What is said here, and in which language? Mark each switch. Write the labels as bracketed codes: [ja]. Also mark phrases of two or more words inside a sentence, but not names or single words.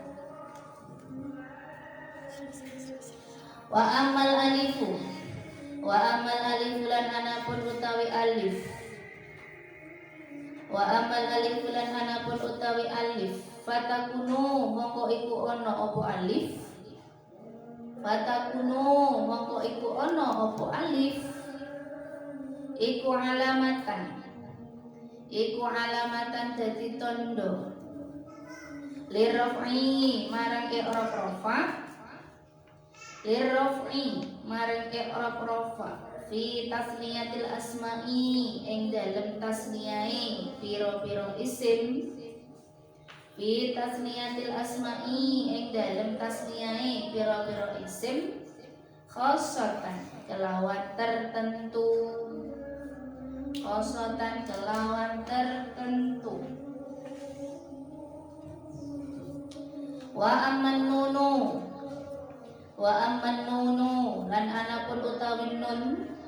[ar] وأما الألف [jv] lan anapun utawi alif, [ar] وأما الألف [jv] lan anapun utawi alif, fatakunu mongko iku ana apa alif, fatakunu mongko iku ana apa alif, iku alamatan dadi tondo lirraf'i marang i'rab rafa lirraf'i maring i'rab rafa [ar] في تثنية الأسماء [jv] ing dalem tasniyae pira-pira isim [ar] في تثنية الأسماء [jv] ing dalem tasniyae pira-pira isim khosotan kelawan tertentu khosotan kelawan tertentu [ar] وأما النون [jv] lan anapun utawi nun